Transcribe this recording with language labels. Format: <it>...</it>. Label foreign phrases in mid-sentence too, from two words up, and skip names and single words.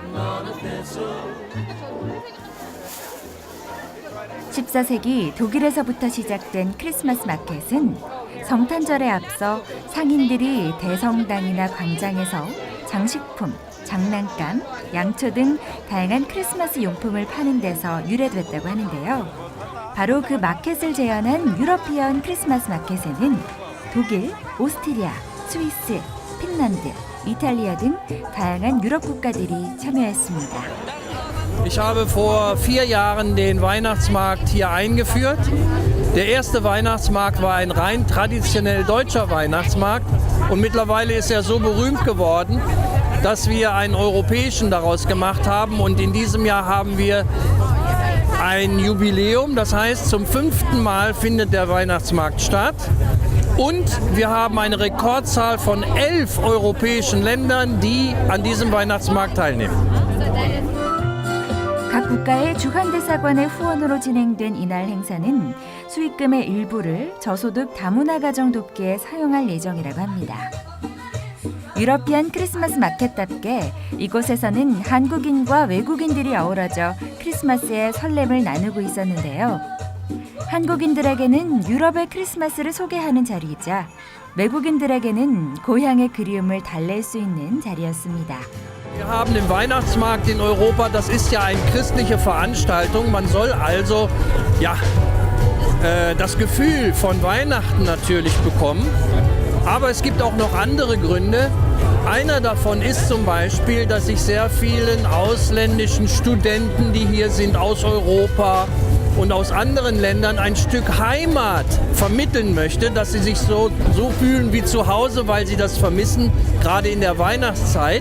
<ko>14세기 독일에서부터 시작된 크리스마스 마켓은 성탄절에 앞서 상인들이 대성당이나 광장에서 장식품, 장난감, 양초 등 다양한 크리스마스 용품을 파는 데서 유래됐다고 하는데요. 바로 그 마켓을 재현한 유러피언 크리스마스 마켓에는 독일, 오스트리아, 스위스, 핀란드, 이탈리아 등 다양한 유럽 국가들이 참여했습니다.</ko> <de>Ich habe vor 4 Jahren den Weihnachtsmarkt hier eingeführt. Der erste Weihnachtsmarkt war ein rein traditionell deutscher Weihnachtsmarkt und mittlerweile ist er so berühmt geworden, dass wir einen europäischen daraus gemacht haben und in diesem Jahr haben wir ein Jubiläum, das heißt zum 5. Mal findet der Weihnachtsmarkt statt und wir haben eine Rekordzahl von 11 europäischen Ländern, die an diesem Weihnachtsmarkt teilnehmen.</de> <ko>각 국가의 주한대사관의 후원으로 진행된 이날 행사는 수익금의 일부를 저소득 다문화 가정 돕기에 사용할 예정이라고 합니다. 유러피안 크리스마스 마켓답게 이곳에서는 한국인과 외국인들이 어우러져 크리스마스의 설렘을 나누고 있었는데요. 한국인들에게는 유럽의 크리스마스를 소개하는 자리이자 외국인들에게는 고향의 그리움을 달랠 수 있는 자리였습니다.</ko> <de>Wir haben den Weihnachtsmarkt in Europa, das ist ja eine christliche Veranstaltung. Man soll also das Gefühl von Weihnachten natürlich bekommen. Aber es gibt auch noch andere Gründe. Einer davon ist zum Beispiel, dass ich sehr vielen ausländischen Studenten, die hier sind aus Europa und aus anderen Ländern, ein Stück Heimat vermitteln möchte, dass sie sich so fühlen wie zu Hause, weil sie das vermissen, gerade in der Weihnachtszeit.</de>